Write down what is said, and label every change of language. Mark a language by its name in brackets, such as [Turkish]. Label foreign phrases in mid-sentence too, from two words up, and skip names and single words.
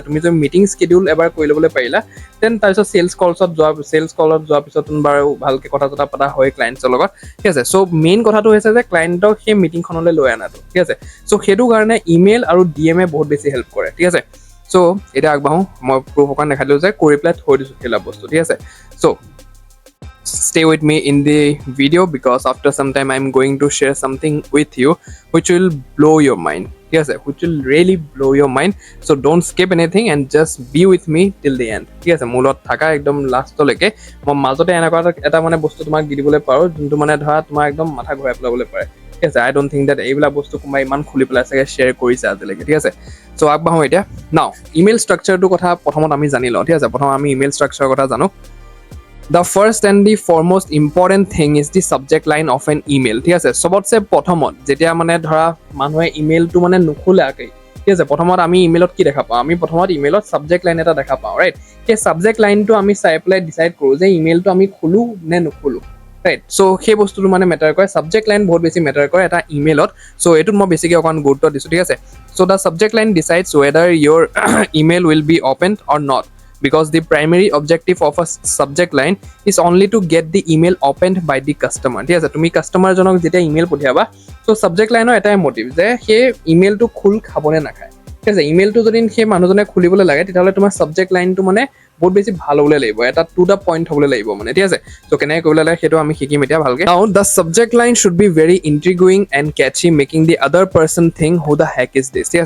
[Assamese] তুমি যদি [English] meeting schedule [Assamese] এবাৰ কৰি ল'বলৈ পাৰিলা, দেন তাৰপিছত [English] sales call [Assamese] যোৱাৰ পিছত বাৰু ভালকৈ কথা চথা পতা হয় ক্লাইণ্টছৰ লগত, ঠিক আছে। চ' মেইন কথাটো হৈছে যে ক্লাইণ্টক সেই মিটিংখনলৈ লৈ অনাটো, ঠিক আছে। চ' সেইটো কাৰণে ইমেইল আৰু DM বহুত বেছি হেল্প কৰে, ঠিক আছে। চ' এতিয়া আগবাঢ়ো, মই প্ৰুফ অকণ দেখাই দিলোঁ যে কৰি পেলাই থৈ দিছোঁ সেইবিলাক বস্তু, ঠিক আছে। [English] চ' stay with me in the video because after some time I'm going to share something with you which will blow your mind, yes, which will really blow your mind. So don't skip anything and just be with me till the end, yes, [Assamese] মূলত থাকা একদম লাষ্টলৈকে। মই মাজতে এনেকুৱা এটা মানে বস্তু তোমাক দি দিবলৈ পাৰোঁ যোনটো মানে ধৰা তোমাৰ একদম মাথা ঘূৰাই পেলাবলৈ পাৰে, ঠিক আছে। [English] I don't think that এইবিলাক বস্তু কোনোবাই ইমান খুলি পেলাই চাগে শ্বেয়াৰ কৰিছে আজিলৈকে, ঠিক আছে। [Assamese] চ' আগবাঢ়ো এতিয়া। [English] now email structure [Assamese] কথা প্ৰথমত আমি জানি লওঁ, ঠিক আছে। প্ৰথম আমি [English] email structure [Assamese] কথা জানো। [English] The first and the foremost important thing is the subject line of an email, [Assamese] ঠিক আছে। চবতছে প্ৰথমত যেতিয়া মানে ধৰা মানুহে ইমেইলটো মানে নুখোলাকৈ, ঠিক আছে, প্ৰথমত আমি ইমেইলত কি দেখা পাওঁ? আমি প্ৰথমত ইমেইলত [English] subject line [Assamese] এটা দেখা পাওঁ, ৰাইট। সেই [English] subject line [Assamese] আমি চাই পেলাই ডিচাইড কৰোঁ যে ইমেইলটো আমি খোলোঁ নে নুখোলোঁ, ৰাইট। চ' সেই বস্তুটো মানে মেটাৰ কৰে, [English] subject line [Assamese] বহুত বেছি মেটাৰ কৰে এটা ইমেইলত। চ' এইটোত মই বেছিকৈ অকণ গুৰুত্ব দিছোঁ, ঠিক আছে। [English] So the subject line decides whether your email will be open or not, because the primary objective of a subject line is only to get the email opened by the customer, [Assamese] ঠিক আছে। তুমি কাষ্টমাৰজনক যেতিয়া ইমেইল পঠিয়াবা, চ' [English] subject line [Assamese] এটাই মটিভ যে সেই ইমেইলটো খোল খাবনে নাখায়, ঠিক আছে। ইমেইলটো যদি সেই মানুহজনে খুলিবলৈ লাগে তেতিয়াহ'লে তোমাৰ [English] subject line [Assamese] মানে বহুত বেছি ভাল হ'বলৈ লাগিব, এটা [English] to the point [Assamese] হ'বলৈ লাগিব মানে, ঠিক আছে। চ' কেনেকৈ কৰিবলৈ লাগে সেইটো আমি শিকিম এতিয়া ভালকৈ। [English] Now the subject line should be very intriguing and catchy, making the other person think who the heck is this, [Assamese] ঠিক আছে।